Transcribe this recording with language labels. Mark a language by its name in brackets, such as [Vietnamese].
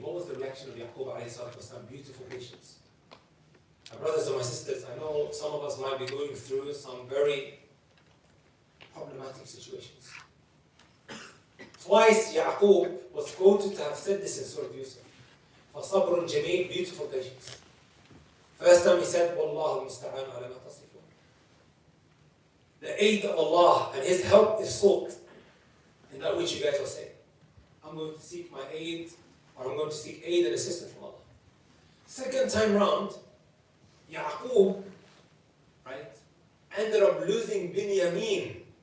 [English] What was the reaction of Yaqub alayhi salatu wasalam? Beautiful patience. My brothers and my sisters, I know some of us might be going through some very problematic situations. Twice Yaqub was quoted to have said this in Surah Yusuf. [Arabic] فَصَبْرٌ جَمِيلٌ. Beautiful patience. First time he said, وَاللَّهُ الْمُسْتَعَانُ عَلَى مَا تَصِفُونَ. [English] The aid of Allah and His help is sought in that which you guys are saying. I'm going to seek my aid, or I'm going to seek aid and assistance from Allah. Second time round, Yaqub, right, ended up losing Binyamin.